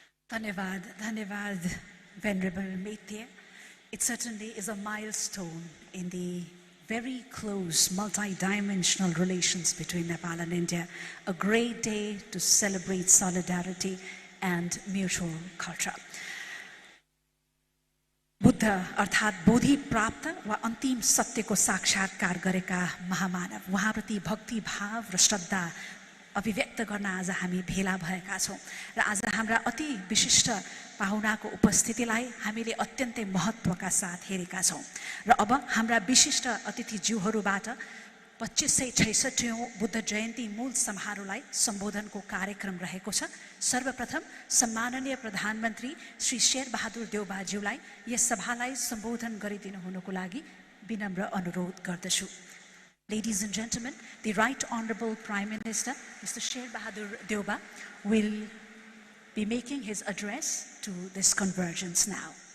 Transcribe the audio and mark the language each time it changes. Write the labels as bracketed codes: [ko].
[en] Dhanyavad, Venerable Maitya. It certainly is a milestone in the very close multi-dimensional relations between Nepal and India, a great day to celebrate solidarity and mutual culture. [ne] Buddha अर्थात् बोधि प्राप्त वा अन्तिम सत्यको साक्षात्कार गरेका महामानव उहाँप्रति भक्ति भाव र श्रद्धा अभिव्यक्त गर्न आज हामी भेला भएका छौं र आज हाम्रा अति विशिष्ट पाहुनाको उपस्थितिलाई हामीले अत्यन्तै महत्त्वका साथ हेरेका छौं र अब हाम्रा विशिष्ट अतिथिज्यूहरूबाट 2566औं बुद्ध जयन्ती मूल समारोहलाई सम्बोधनको कार्यक्रम रहेको छ। सर्वप्रथम सम्माननीय प्रधानमन्त्री श्री शेरबहादुर देउबाज्यूलाई यस सभालाई सम्बोधन गरिदिनु हुनुको लागि विनम्र अनुरोध गर्दछु। [en] Ladies and gentlemen, the Right Honorable Prime Minister, Mr. Sherbahadur Deuba, will be making his address to this convergence now.